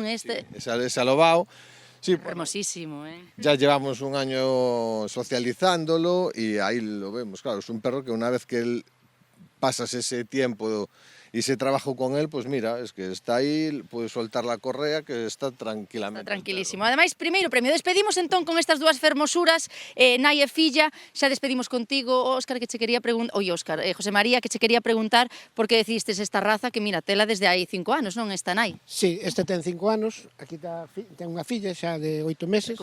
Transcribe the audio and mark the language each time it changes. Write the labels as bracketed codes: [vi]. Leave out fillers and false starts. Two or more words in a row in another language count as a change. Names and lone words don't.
[es] Sí, es alobado. Sí, hermosísimo, Ya llevamos un año socializándolo y ahí lo vemos, claro, es un perro que una vez que pasas ese tiempo y ese trabajo con él, pues mira, es que está aí, puedes soltar la correa, que está tranquilamente. Está tranquilísimo. [gl] Ademais, primeiro premio, despedimos entón con estas dúas fermosuras, nai e filla, xa despedimos contigo, Óscar, que che quería preguntar, José María, que che quería preguntar por que decidistes esta raza que, mira, tela desde hai 5 anos, non, esta nai? Sí, esta ten 5 anos, aquí ten unha filla xa de 8 meses.